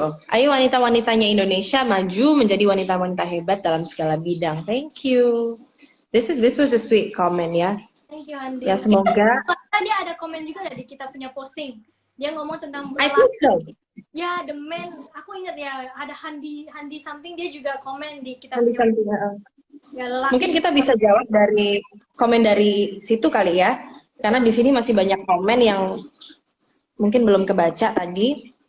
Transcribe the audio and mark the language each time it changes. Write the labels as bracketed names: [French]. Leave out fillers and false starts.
[Indonesian] Ayo wanita-wanitanya Indonesia maju menjadi wanita-wanita hebat dalam segala bidang. [English] Thank you. This was a sweet comment [Indonesian] ya. [English] Thank you, Andi. [Indonesian] Ya semoga. Dia ada komen juga dari kita punya posting. Dia ngomong tentang [English] I think so. [Indonesian] Ya, [English] the man. [Indonesian] Aku ingat ya, ada Handi something, dia juga komen di kita punya. Ya, mungkin kita bisa jawab dari komen dari situ kali ya, karena di sini masih banyak komen yang mungkin belum kebaca tadi.